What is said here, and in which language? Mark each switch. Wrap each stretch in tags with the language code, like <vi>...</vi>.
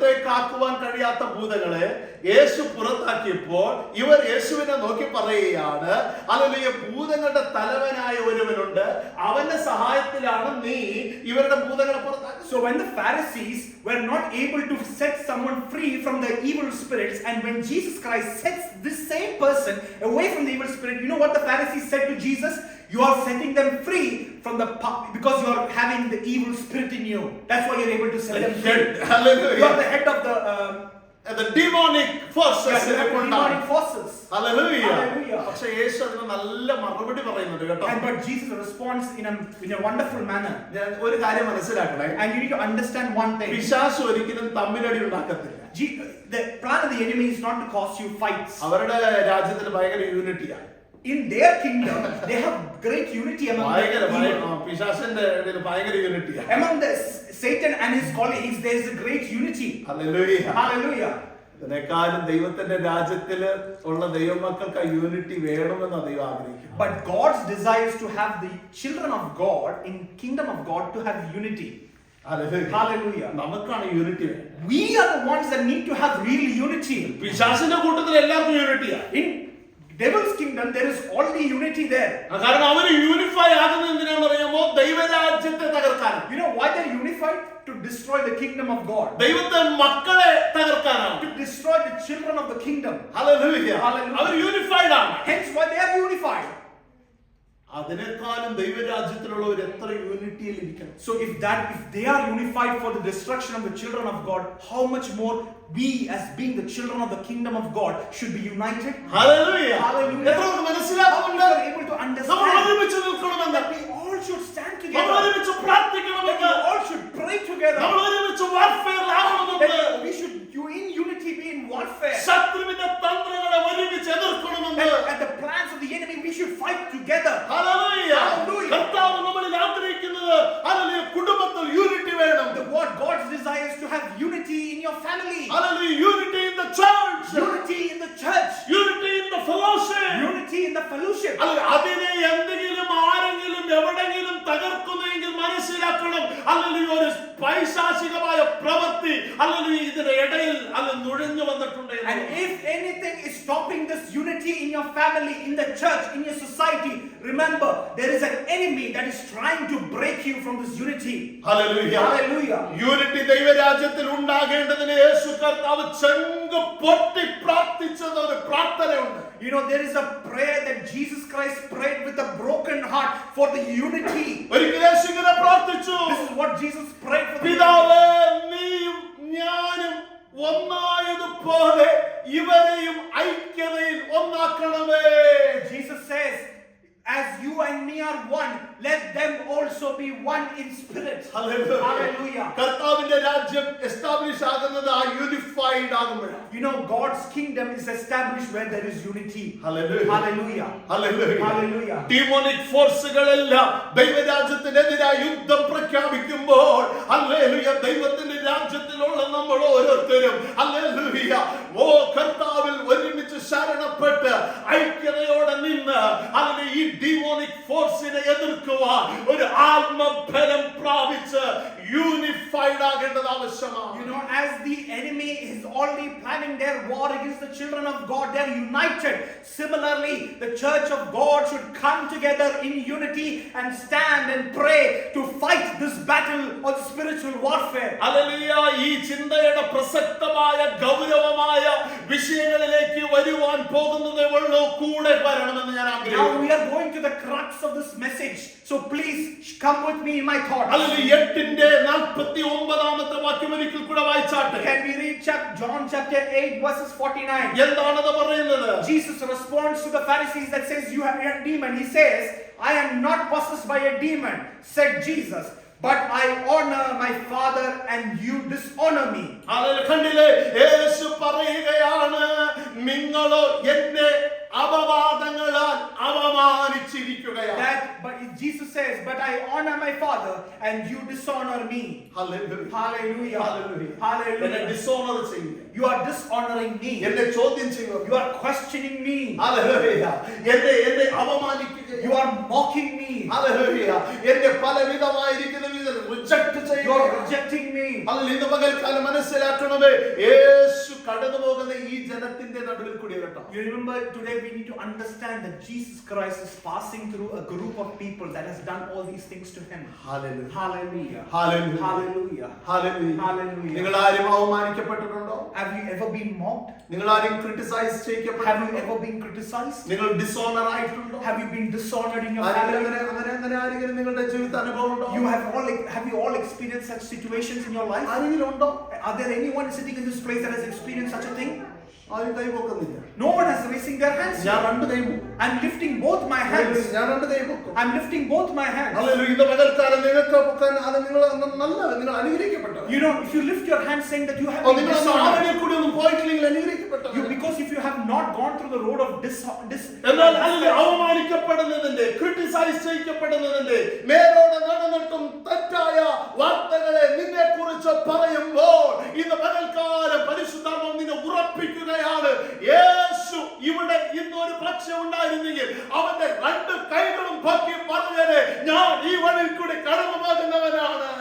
<ml>പുറത്താക്കുവാൻ കഴിയാത്ത ഭൂതങ്ങളെ യേശു പുറത്താക്കിയപ്പോൾ ഇവർ യേശുവിനെ നോക്കി പറയുകയാണ്, ഹല്ലേലൂയ, ഭൂതങ്ങളുടെ തലവനായ ഒരുവനുണ്ട്, അവന്റെ സഹായത്തിലാണ് നീ ഇവരുടെ ഭൂതങ്ങളെ പുറത്താക്കുക.</ml> <en>So when the Pharisees were not able to set someone free from the evil spirits, and when Jesus Christ sets this same person away from the evil spirit, you know what the Pharisees said to Jesus? You are setting them free from because you are having the evil spirit in you. That's why you're able to set them free. Hallelujah. You are the head of the demonic forces. Demonic forces. Hallelujah. Hallelujah.</en> <ml>പക്ഷേ യേശു അതിന് നല്ല മറുപടി പറയുന്നുണ്ട് കേട്ടോ.</ml> <en>But Jesus responds in a wonderful manner.</en> <ml>ഞാൻ ഒരു കാര്യം മനസ്സിലാക്കണേ.</ml> <en>And you need to understand one thing.</en> <ml>പിശാച് ഒരിക്കലും തമ്മിലടി ഉണ്ടാക്കത്തില്ല.</ml> <en>The plan of the enemy is not to cause you fights.</en> <ml>അവരുടെ രാജ്യത്തിൽ ഭയങ്കര യൂണിറ്റിയാണ്.</ml> <en>In their kingdom, they have great unity among</en> <ml>പിശാചിന്റെ ഇടയിൽ ഭയങ്കര യൂണിറ്റിയാണ്.</ml> <en>Among Satan and his colleagues, there is a great unity. Hallelujah. Hallelujah.</en> <ml>ഇതിനേക്കാളും ദൈവത്തിന്റെ രാജ്യത്തിൽ ഉള്ള ദൈവമക്കൾക്ക് ആ യൂണിറ്റി വേണമെന്ന് ദൈവം ആഗ്രഹിക്കുന്നു.</ml> <en>But God's desire is to have the children of God in kingdom of God to have unity. Hallelujah.</en> <ml>നമുക്കാണ് യൂണിറ്റി വേണ്ടത്.</ml> <en>We are the ones that need to have real unity.</en> <ml>പിശാചിന്റെ കൂട്ടത്തിൽ എല്ലാവർക്കും യൂണിറ്റിയാണ്.</ml> <en>In devil's kingdom, there is already unity there.</en> <ml>കാരണം അവര് unify ആകുന്നത് എന്തിനാണെന്ന് അറിയാമോ? ദൈവരാജ്യത്തെ തകർക്കാൻ.</ml> <en>You know why they're unified? To destroy the kingdom of God.</en> <ml>ദൈവത്തെ മക്കളെ തകർക്കാനാണ്.</ml> <en>To destroy the children of the kingdom. Hallelujah. Hallelujah.</en> <ml>Our unified ആണ്.</ml> <en>Hence why they are unified.</en> <ml>അതിനേക്കാളും ദൈവരാജ്യത്തിലുള്ളവർ എത്ര യൂണിറ്റിയിൽ ഇരിക്കണം.</ml> <en>So if they are unified for the destruction of the children of God, how much more we as being the children of the kingdom of God should be united? Hallelujah. Hallelujah.</en> <ml>എത്രയൊക്കെ മനസ്സിലാക്കുന്നുണ്ട്?</ml> <en>How we are able to</en> <ml>നമ്മൾ</ml> <en>understand</en> <ml>ഒരുമിച്ച് നിൽക്കണമെന്ന്.</ml> <en>that we all should stand</en> <ml>നമ്മൾ</ml> <en>together.</en> <ml>ഒരുമിച്ച്</ml> <en>That</en> <ml>പ്രാർത്ഥിക്കണമെന്ന്.</ml> <en>we all should pray together.</en> <ml>നമ്മൾ ഒരുമിച്ച് വാർഫെയറിലാകണമെന്ന്.</ml> <en>That we should in unity be in warfare.</en> <ml>ശത്രുവിന്റെ തന്ത്രങ്ങളെ ഒരുമിച്ച് എതിർക്കണമെന്ന്.</ml> <en>At the plans of the enemy we should fight together. Hallelujah. Hallelujah.</en> <ml>കർത്താവ് നമ്മളിൽ ആഗ്രഹിക്കുന്നത് ഹല്ലേലൂയ കുടുംബത്തിൽ യൂണിറ്റി വേണം.</ml> <en>What God's desire is to have unity in your family. Hallelujah. Unity in the church. Unity in the church. Unity in the fellowship. Unity in the fellowship.</en> <ml>അതിനെ എന്തെങ്കിലും ആരെങ്കിലും എവിടെങ്കിലും തകർക്കുന്നെങ്കിൽ മനസ്സിലാക്കണം, അല്ലെങ്കിൽ ഒരു പൈശാചികമായ പ്രവൃത്തി അല്ലെങ്കിൽ ഇതിന്റെ ഇടയിൽ അത് നുഴഞ്ഞു വന്നിട്ടുണ്ട്.</ml> <en>And if anything is stopping this unity in your family, in the church, in your society, remember there is an enemy that is trying to break you from this unity. Hallelujah. Hallelujah.</en> <ml>Unity ദൈവരാജ്യത്തിൽ ഉണ്ടാകേണ്ടതിന് യേശു കർത്താവ് ചെങ്ക് പൊട്ടി പ്രാർത്ഥിച്ചത് ഒരു പ്രാർത്ഥനയുണ്ട്.</ml> <en>You know, there is a prayer that Jesus Christ prayed with a broken heart for the unity.</en> <ml>ഒരിക്കൽ യേശു ഇങ്ങനെ പ്രാർത്ഥിച്ചു.</ml> <en>This is what Jesus prayed for.</en> <ml>പിതാവേ, നീയും ഞാനും ഒന്നായതുപോലെ ഇവരെയും ഐക്യതയിൽ ഒന്നാക്കണമേ.</ml> <en>Jesus says, as you and me are one, let them also be one in spirit. Hallelujah. Hallelujah.</en> <ml>കർത്താവിന്റെ രാജ്യം establish ആകുന്നത് ആ യൂണിഫൈഡ് ആകുമ്പോഴാണ്.</ml> <en>You know, God's kingdom is established where there is unity. Hallelujah. Hallelujah. Hallelujah. Hallelujah.</en> <ml>Demonic ഫോഴ്സുകളെല്ലാം ദൈവരാജ്യത്തിനെതിരായി യുദ്ധം പ്രഖ്യാപിക്കുമ്പോൾ hallelujah, ദൈവത്തിന്റെ രാജ്യത്തിലുള്ള നമ്മൾ ഓരോരുത്തരും hallelujah കർത്താവിൽ ഒരുമിച്ച് ശരണപ്പെട്ട് ഐക്യതയോടെ നിന്ന് ഹല്ലേലൂയ ഈ ഡീമോണിക് ഫോഴ്സിനെ എതിർക്കുവാൻ ഒരു ആത്മബലം പ്രാപിച്ച് യൂണിഫൈഡ് ആകേണ്ടത് ആവശ്യമാണ്.</ml> <en>You know, as the enemy is already planning their war against the children of God, they are united. Similarly, the church of God should come together in unity and stand and pray to fight this battle of spiritual warfare.</en> <ml>Hallelujah. ഈ ചിന്തയുടെ പ്രസക്തമായ ഗൗരവമായ വിഷയങ്ങളിലേക്ക് വരുവാൻ പോകുന്നതേ ഉള്ളൂ. കൂടെ വരണമെന്ന് ഞാൻ</ml> <en>Now</en> <ml>ആഗ്രഹിക്കുന്നു.</ml> <en>we are going to the crux of this message. So please come with me in my thoughts.</en> <ml>Hallelujah. 8:49 വാക്യം ഒരിക്കൽ കൂടെ വായിച്ചാട്ടെ.</ml> <en>Can we read John chapter 8 verses 49?</en> <ml>എന്താണത് പറയുന്നത്?</ml> <en>Jesus responds to the Pharisees that says you have a demon. He says, I am not possessed by a demon, said Jesus, but I honor my Father and you dishonor me.</en> <ml>Hallelujah. കണ്ടില്ലേ, യേശു പറയുകയാണ്, നിങ്ങളോ എന്നെ അപവാദങ്ങളാൽ അവമാനിച്ചിരിക്കുകയാണ്.</ml> <en>But Jesus says, but I honor my Father and you dishonor me. Hallelujah. Hallelujah. Hallelujah. എന്നെ Hallelujah.</en> <ml>Dishonour ചെയ്യുക,</ml> <en>You are dishonoring me.</en> <ml>എന്നെ ചോദ്യം ചെയ്യുക,</ml> <en>You are questioning me.</en> <ml>Hallelujah, എന്നെ അപമാനിക്കുക,</ml> <en>You are mocking me.</en> <ml>Hallelujah, എന്നെ പലവിധമായിരിക്കുന്ന വിധത്തിൽ reject</ml> <en>You</en> <ml>ചെയ്യുക.</ml> <en>are rejecting me.</en> <ml>Hallelujah. ഇന്ന് പകൽക്കാലം മനസ്സിലാക്കണമേ, യേശു കടന്നു പോകുന്ന ഈ ജനത്തിന്റെ നടുവിൽ കൂടി കേട്ടോ.</ml> <en>You remember today we need to understand that Jesus Christ is passing through a group of people that has done all these things to him.</en> <ml>Hallelujah.</ml> <en>Hallelujah.</en> <ml>Hallelujah.</ml> <en>Hallelujah.</en> <ml>Hallelujah.</ml> <en>Hallelujah.</en> <ml>നിങ്ങൾ ആരും അവമാനിക്കപ്പെട്ടിട്ടുണ്ടോ?</ml> <en>Have you ever been mocked?</en> <ml>നിങ്ങൾ ആരും criticise</ml> <en>Have you</en> <ml>ചെയ്യപ്പെട്ടിട്ടുണ്ടോ?</ml> <en>ever been criticized?</en> <ml>നിങ്ങൾ dishonour ആയിട്ടുണ്ടോ?</ml> <en>Have you been dishonored in your</en> <ml>ആരെങ്കിലും</ml> <en>family?</en> <ml>അങ്ങനെ ആരെങ്കിലും നിങ്ങളുടെ ജീവിതത്തിൽ അനുഭവം ഉണ്ടോ?</ml> <en>Have you all experienced such situations in your life?</en> <ml>ആരെങ്കിലും ഉണ്ടോ?</ml> <en>Are there anyone sitting in this place that has experienced such a thing?</en> <ml>ആരും കൈപൊക്കുന്നില്ല.</ml> <en>No one is raising their hands.</en> <ml>ഞാൻ രണ്ട് കൈ പൊക്കും.</ml> <en>I'm lifting both my hands.</en> <ml>ഞാൻ രണ്ട് കൈ പൊക്കും.</ml> <en>I'm lifting both my hands.</en> <ml>Hallelujah. ഇന്ന് പകൽക്കാലം നിങ്ങൾക്ക് പൊക്കാൻ അത് നിങ്ങൾ നിങ്ങൾ അനുഗ്രഹിക്കപ്പെട്ടവർ.</ml> <en>You know, if you lift your hands saying that you have been</en> <ml>നിങ്ങൾ</ml> <en>dishonored,</en> <ml>ആരുടെ കൂടി ഒന്നും പോയിട്ടില്ലെങ്കിൽ അനുഗ്രഹിക്കപ്പെട്ടവർ.</ml> <en>because if you have not gone through the road of</en> <ml>എന്നാൽ അല്ലെങ്കിൽ അവമാനിക്കപ്പെടുന്നതിന്റെ, ക്രിട്ടിസൈസ് ചെയ്യപ്പെടുന്നതിന്റെ, മേലോടെ നടന്നിട്ടും തെറ്റായ വാർത്തകളെ നിന്നെ കുറിച്ച് പറയുമ്പോൾ ഇന്ന് പകൽക്കാലം പരിശുദ്ധാത്മാവ് നിന്നെ ഉറപ്പിക്കുകയാണ്. യേശു ഇവിടെ ഇന്ന് ഒരു പക്ഷം ഉണ്ടായിരുന്നെങ്കിൽ അവന്റെ രണ്ട് കൈകളും പൊക്കി പറഞ്ഞേനെ, ഞാൻ ഈ വഴിയിൽ കൂടി കടന്നു പോകുന്നവനാണ്.</ml>